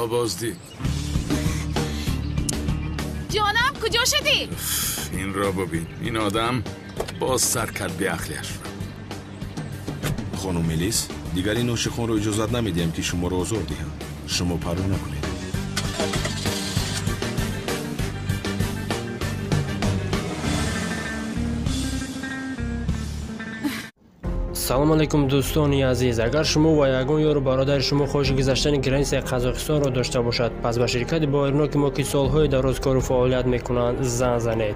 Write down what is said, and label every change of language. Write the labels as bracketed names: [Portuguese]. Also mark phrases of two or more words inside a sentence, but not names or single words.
[Persian] جانم کجا شدی؟ این را ببین. این آدم باز سر کرد به عقلش. خانم ملیس دیگر این نوشخون رو اجازت نمیدیم که شما رو آزار دهم. شما پروا نکنید. [Tajik] салом алейкум дӯстони азиз, агар шумо ва ягон ёру бародари шумо хоҳиши гузаштани границаи қазоқистонро дошта бошад, пас ба ширкати боириноки мо ки солҳои дароз кору фаъолият мекунанд зан занед.